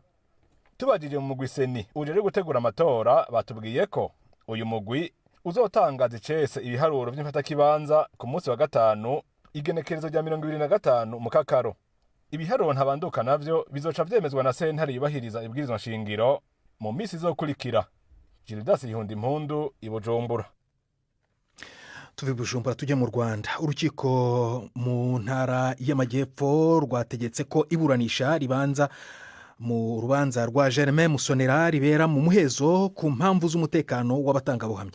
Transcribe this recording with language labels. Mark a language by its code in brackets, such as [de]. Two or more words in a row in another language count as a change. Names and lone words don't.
[rn] Tubajije mu mugwi seni ujeje gutegura amatora batubwiye ko uyu mugwi uzotangaza icese ibiharuro by'imfata kibanza ku munsi wa gatanu igenekerezo rya 25 mu Kakaro. Ibiharuro ntabanduka navyo bizoca vyemezwa na sentare yubahiriza ibwirizwa nshingiro mu misi izokurikira. Gildas Ihunda Impundu i Bujumbura. [rw] Tuve Bujumbura tujya mu Rwanda. Urukiko mu ntara y'Amajyepfo rwategetse ko iburanisha ribanza mu rubanza rwa Germain Musonera ribera mu muhezo ku mpamvu z'umutekano w'abatangabuhamya.